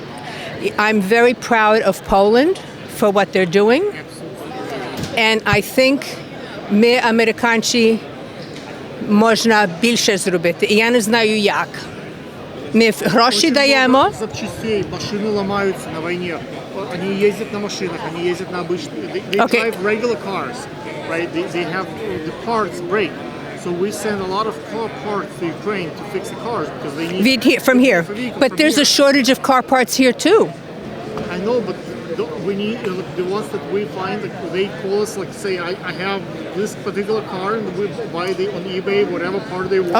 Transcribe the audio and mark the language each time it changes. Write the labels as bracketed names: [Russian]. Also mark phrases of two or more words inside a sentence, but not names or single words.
[English] I'm very proud of Poland for what they're doing. And I think [Ukrainian] ми, американці, можна більше зробити. І я не знаю як. Ми гроші даємо. [Russian] Запчастей, машины ломаются на войне. Они ездят на машинах, они ездят на обычных. [English] They drive regular cars, right? They have the parts break. So we send a lot of car parts to Ukraine to fix the cars because they need From here. But there's a shortage of car parts here too. I know, but we need the ones that we find. Like, they call us, like, say, I have this particular car, and we buy on eBay whatever part they want.